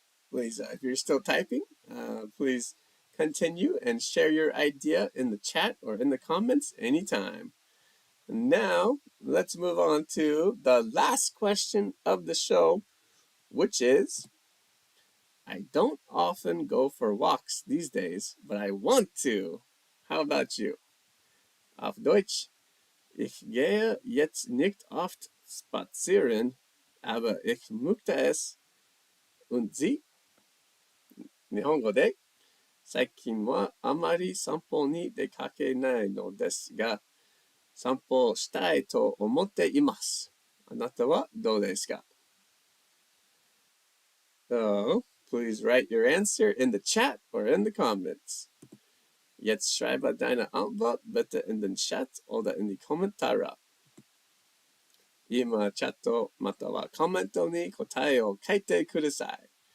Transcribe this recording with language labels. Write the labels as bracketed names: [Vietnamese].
[English] Please, if you're still typing, please continue and share your idea in the chat or in the comments anytime. Now, let's move on to the last question of the show, which is, I don't often go for walks these days, but I want to. How about you? [German] Auf Deutsch. Ich gehe jetzt nicht oft spazieren, aber ich möchte es. Und Sie? [Japanese] 日本語で、最近はあまり散歩に出かけないのですが、散歩したいと思っています。あなたはどうですか? [English] So, please write your answer in the chat or in the comments. [German] Jetzt schreibe deine Antwort bitte in den Chat oder in die Kommentare. [Japanese] 今、チャットまたはコメントに答えを書いてください。